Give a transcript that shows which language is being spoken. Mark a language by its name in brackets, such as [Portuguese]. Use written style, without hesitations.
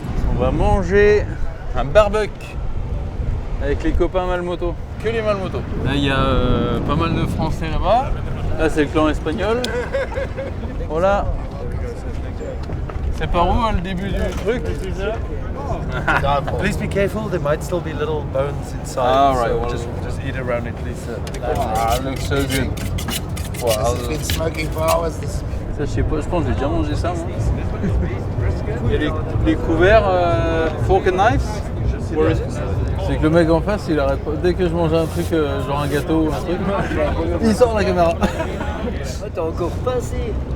[French] On va manger un barbecue avec les copains Malmoto. Que les Malmoto. Là, il y a pas mal de Français là-bas. Là, c'est le clan espagnol. Voilà. C'est par où le début du truc? [English] Please be careful, there might still be little bones inside. Ah, right. So Well, just eat around it, please. Ah, it looks so good. Wow. This has been smoking for hours. [French] Ça, je sais pas, je pense que j'ai déjà mangé ça, moi. Il y a les couverts, [English] fork and knives. [French] C'est que le mec en face, il arrête pas. Dès que je mange un truc, genre un gâteau ou un truc, il sort la caméra. Oh, t'as encore pas assez.